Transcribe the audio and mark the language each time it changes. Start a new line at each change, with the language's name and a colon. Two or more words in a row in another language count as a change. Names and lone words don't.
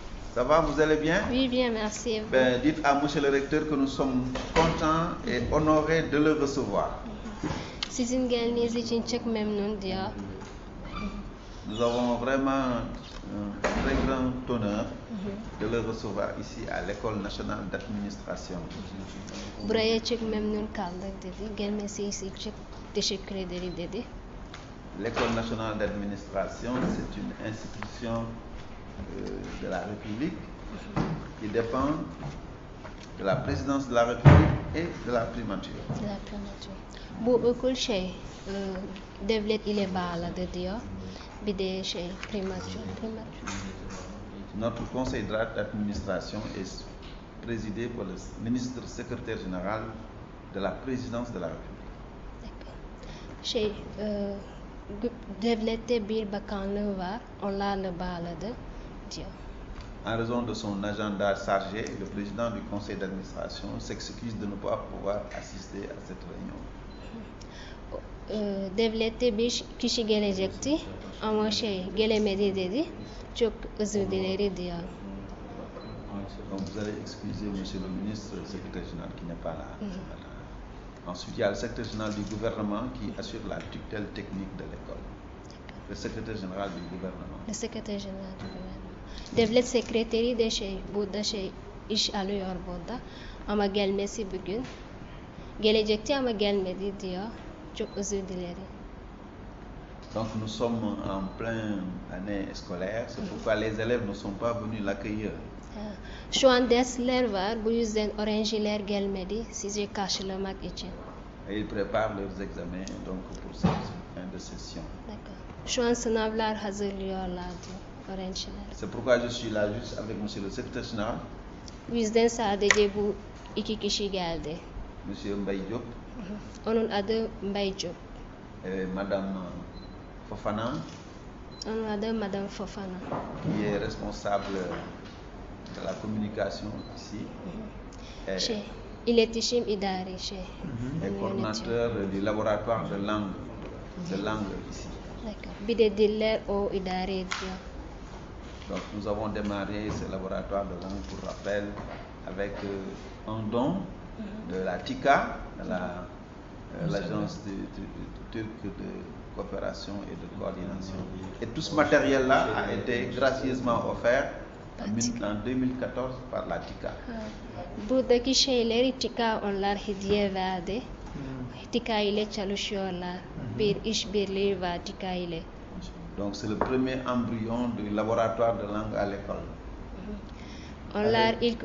French: Ça va, vous allez bien? Oui, bien, merci. Dites à monsieur le recteur que nous sommes contents et honorés de le recevoir.
Turkish: Sizin geldiğiniz için çok memnun diyor.
French: Nous avons vraiment un très grand honneur de le recevoir ici à l'École nationale d'administration.
Turkish: Buraya çok memnun kaldık dedi. Gelmesi için çok teşekkür ederiz dedi.
French: L'École nationale d'administration, c'est une institution de la République qui dépend de la présidence de la République et de la primature.
Turkish: Bu okul devlet ile bağlıdır diyor. Bir de primature.
French: Notre conseil d'administration est présidé par le ministre secrétaire général de la présidence de la République.
Turkish: Devlette bir bakanlığı var, onlarla bağlıdır diyor.
French: En raison de son agenda chargé, le président du conseil d'administration s'excuse de ne pas pouvoir assister à cette réunion.
Turkish: Devlette bir kişi gelecekti ama gelemedi dedi. Çok özür dileri diyor.
French: Donc vous allez excuser monsieur le ministre, le secrétaire général qui n'est pas là. Ensuite, il y a le secrétaire général du gouvernement qui assure la tutelle technique de l'école. Le secrétaire général du gouvernement. Le secrétaire général du gouvernement.
Turkish: Devlet sekreteri de burada iş alıyor burada. Ama gelmesi bugün. Gelecekti ama gelmedi diyor. Çok özür dilerim.
French: Donc nous sommes en pleine année scolaire, c'est pourquoi les élèves ne sont pas venus l'accueillir.
Turkish: Şu an dersler var, bu yüzden öğrenciler gelmedi sizi karşılamak için.
French: Et ils préparent leurs examens donc pour cette fin de session.
Turkish: Şu an sınavlar hazırlıyorlardı öğrenciler.
French: C'est pourquoi je suis là juste avec monsieur le secrétaire général.
Turkish: Bu yüzden sadece bu iki kişi geldi.
French: Monsieur Mbaye Diop.
Turkish: Onun adı Mbaye Diop.
French: Et madame Fofana.
Turkish: Onun adı Madame Fofana.
French: Qui est responsable de la communication ici.
Turkish: İletişim idari
French: Et coordinateur du laboratoire de langue ici.
Turkish: Bir de diller o idare ediyor.
French: Donc nous avons démarré ce laboratoire de langue, pour rappel, avec un don de la TICA, l'agence turque de coopération et de coordination. Et tout ce matériel-là a été gracieusement offert en 2014 par la TICA.
Turkish: Buradaki şeyleri TICA onlar hediye verdi. TICA ile çalışıyorlar. Bir işbirliği var TICA ile.
French: Donc c'est le premier embryon du laboratoire de langue à l'école.
Turkish: Onlar ilk